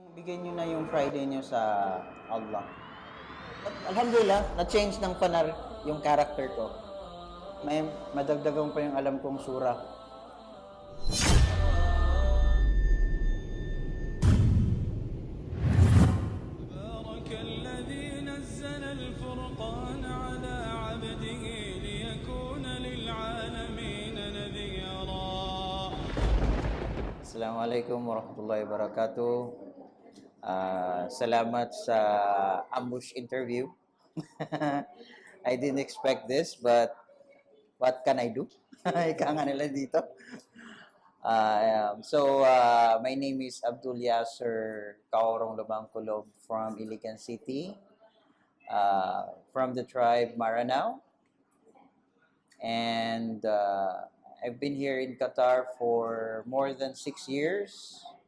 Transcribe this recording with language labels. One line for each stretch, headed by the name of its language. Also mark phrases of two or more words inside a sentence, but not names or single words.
Filipino: Bigyan nyo na yung Friday nyo sa Allah. At alhamdulillah, na-change ng panar yung character ko. May madagdagan pa yung alam kong sura.
Arabic: تبارك الذي نزل الفرقان على عبده ليكون للعالمين نذيرا. السلام عليكم ورحمة الله وبركاته.
Filipino: Salamat sa ambush interview.
English: I didn't expect this, but what can I do?
Filipino: Ika nga nila dito.
English: My name is Abdul Yasser Kaorong Lubangkulob from Iligan City, from the tribe Maranao. And I've been here in Qatar for more than 6 years.